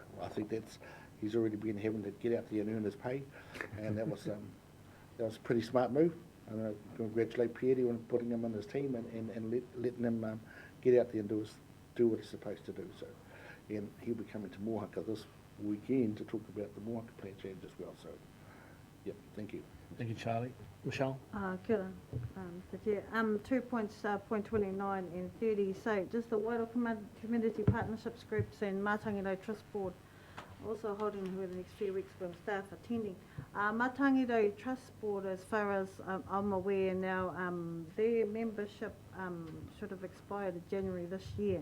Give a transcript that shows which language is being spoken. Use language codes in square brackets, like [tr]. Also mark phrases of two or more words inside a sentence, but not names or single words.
[en] I think he's already been having to get out there and earn his pay, and that was a pretty smart move. And I congratulate Pierre on putting him in his team and letting him get out there and do what he's supposed to do. So, and he'll be coming to Mohawk this weekend to talk about the Mohawk plan change as well. So, yep, thank you. Thank you, Charlie. Michelle? [mi] Kia ora, [en] Mr. Chair. 2 points, point 29 and 30. So just the Wairau Community Partnerships Groups and Matangido Trust Board also holding over the next few weeks with staff attending. Matangido Trust Board, as far as I'm aware now, their membership should have expired in January this year.